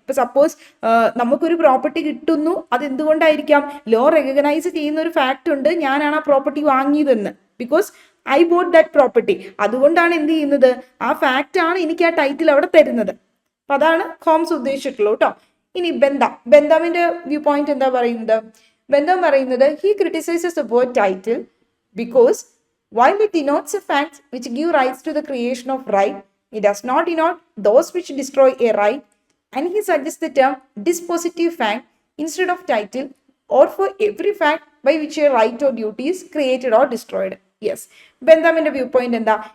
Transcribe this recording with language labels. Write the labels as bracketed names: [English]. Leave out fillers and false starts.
[Malayalam] ഇപ്പൊ സപ്പോസ് നമുക്കൊരു പ്രോപ്പർട്ടി കിട്ടുന്നു, അത് എന്തുകൊണ്ടായിരിക്കാം? ലോ റെക്കഗ്നൈസ് ചെയ്യുന്ന ഒരു ഫാക്ട് ഉണ്ട്, ഞാനാണ് ആ property വാങ്ങിയതെന്ന്. Because I boat that property. അതുകൊണ്ടാണ് എന്ത് ചെയ്യുന്നത്, ആ ഫാക്റ്റ് ആണ് എനിക്ക് ആ ടൈറ്റിൽ അവിടെ തരുന്നത്. അപ്പൊ അതാണ് ഹോംസ് ഉദ്ദേശിച്ചിട്ടുള്ളൂ കേട്ടോ. ഇനി ബെന്താമിന്റെ വ്യൂ പോയിന്റ് എന്താ പറയുന്നത്? ബെന്താം പറയുന്നത് [English] He criticises the word title because while it denotes a fact which give rights to the creation of right, it does not denote those which destroy a right, and he suggests the term dispositive fact instead of title, or for every fact by which a right or duty is created or destroyed. Yes, [Malayalam] ബെന്താമിന്റെ view point എന്താ?